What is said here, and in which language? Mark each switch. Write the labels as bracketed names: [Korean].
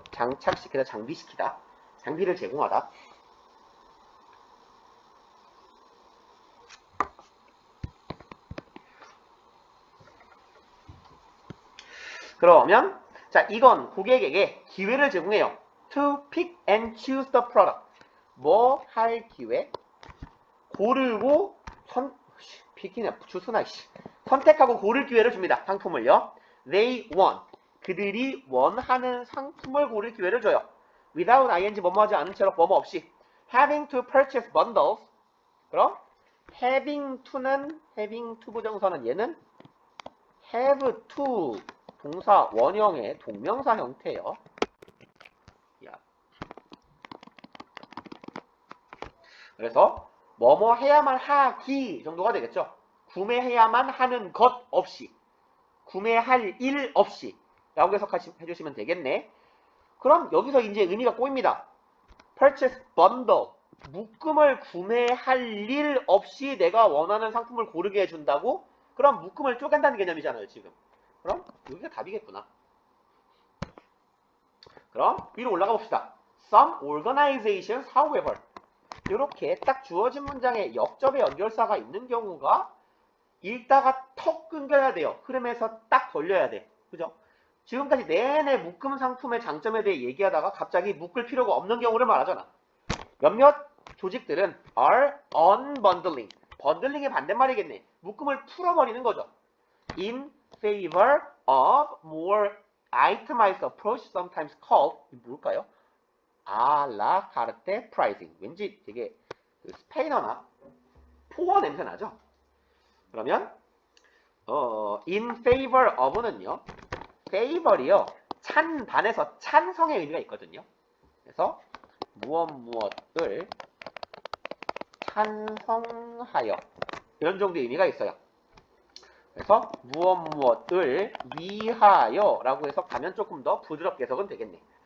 [Korean] 장착시키다, 장비시키다, 장비를 제공하다. 그러면 자, 이건 고객에게 기회를 제공해요. [English] To pick and choose the product. [Korean] 뭐 할 기회? 고르고 픽이나 추스나 선택하고 고를 기회를 줍니다. 상품을요. [English] They want. [Korean] 그들이 원하는 상품을 고를 기회를 줘요. [English] Without ing [Korean] 뭐뭐 하지 않은 채로 뭐뭐 없이. [English] Having to purchase bundles. [Korean] 그럼 having to 부정사는 얘는 have to 동사 원형의 동명사 형태예요. 그래서 뭐뭐 해야만 하기 정도가 되겠죠. 구매해야만 하는 것 없이, 구매할 일 없이 라고 해석해주시면 되겠네. 그럼 여기서 이제 의미가 꼬입니다. [English] purchase bundle, [Korean] 묶음을 구매할 일 없이 내가 원하는 상품을 고르게 해준다고? 그럼 묶음을 쪼갠다는 개념이잖아요, 지금. 그럼 여기가 답이겠구나. 그럼 위로 올라가 봅시다. [English] Some organizations, however. [Korean] 이렇게 딱 주어진 문장에 역접의 연결사가 있는 경우가 읽다가 턱 끊겨야 돼요. 흐름에서 딱 걸려야 돼. 그죠? 지금까지 내내 묶음 상품의 장점에 대해 얘기하다가 갑자기 묶을 필요가 없는 경우를 말하잖아. 몇몇 조직들은 [English] are unbundling. [Korean] 번들링의 반대말이겠네. 묶음을 풀어버리는 거죠. [English] In favor of more itemized approach, sometimes called, [Korean] 뭘까요? 아라 카르테 프라이징. 왠지 되게 스페인어나 포어 냄새 나죠? 그러면 in favor of는요. favor이요. 찬반에서 찬성의 의미가 있거든요. 그래서 무엇을 찬성하여 이런 정도의 의미가 있어요. 그래서 무엇을 위하여 라고 해석하면 조금 더 부드럽게 해석은 되겠네.